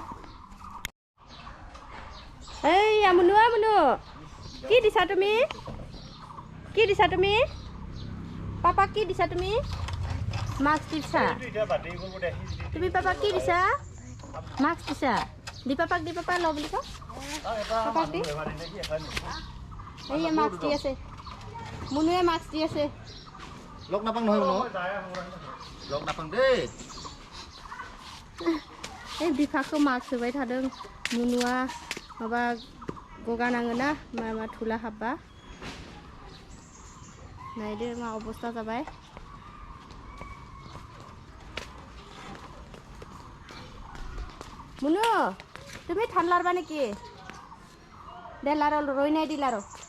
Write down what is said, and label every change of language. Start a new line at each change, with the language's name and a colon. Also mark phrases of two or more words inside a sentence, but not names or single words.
Assamese: এই আমুনু কি দিছা তুমি পাপাক কি দিছা তুমি মাছ দিছা তুমি পাপাক কি দিছা মাছ দিছা দি পাপাক ল বুলি ক পাপাক দি এই মাছ দি আছে মুনুৱে মাছ দি আছে লগ নাপাং নহয় লগ নাপাং দেই
Bodo: এই बिफाखौ मास्क होबाय थादों मुनुआ माबा गगा नाङोना मा थुला हाबबा नायदो मा अबस्था जाबाय मुनु
Assamese: তুমি ঠান লাৰবা নেকি দে লাৰ ৰৈ নাই দি লাৰ